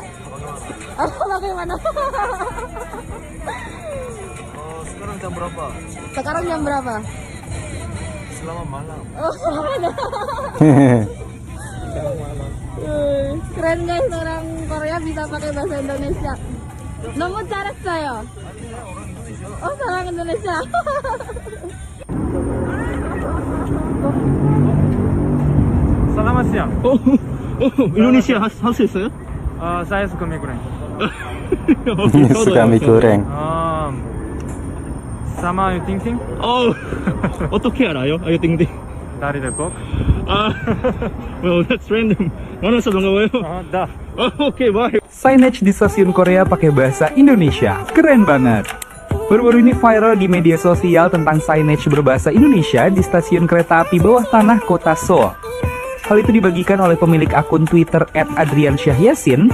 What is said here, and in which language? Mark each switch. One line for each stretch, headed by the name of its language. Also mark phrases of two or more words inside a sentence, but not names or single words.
Indonesian: Oh, bagaimana? Sekarang jam berapa? Sekarang jam berapa? Selamat malam. Oh, keren guys, orang Korea bisa pakai bahasa Indonesia.
Korean: 너무 잘했어요. 사랑 Indonesia.
Indonesian: Selamat siang.
Korean: Indonesia 할 수 있어요?
Indonesian: Saya suka mie goreng. Suka mie goreng. Sama ayu ting ting.
Korean: 어떻게 알아요? 아유 띵띵.
Indonesian: Dari Depok.
English: Well, that's random.
Korean: 만나서 반가워요.
Indonesian: Dah. Oke, bye. Signage di stasiun Korea pakai bahasa Indonesia. Keren banget. Baru-baru ini viral di media sosial tentang signage berbahasa Indonesia di stasiun kereta api bawah tanah kota Seoul. Hal itu dibagikan oleh pemilik akun Twitter @adriansyahyasin.